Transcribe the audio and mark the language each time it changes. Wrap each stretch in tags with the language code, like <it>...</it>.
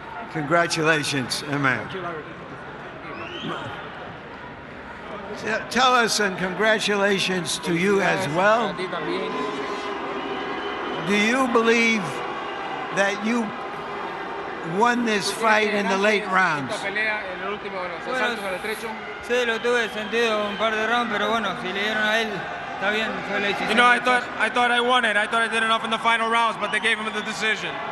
<en>Congratulations, Amir. Tell us, and congratulations to you as well. Do you believe that you won this fight in the late rounds?</en> <es>Sí, lo tuve sentido un par de rounds, pero bueno, si le dieron a él, está bien, fue la decisión.</es> <en>You know, I thought I won it. I thought I did enough in the final rounds, but they gave him the decision.</en>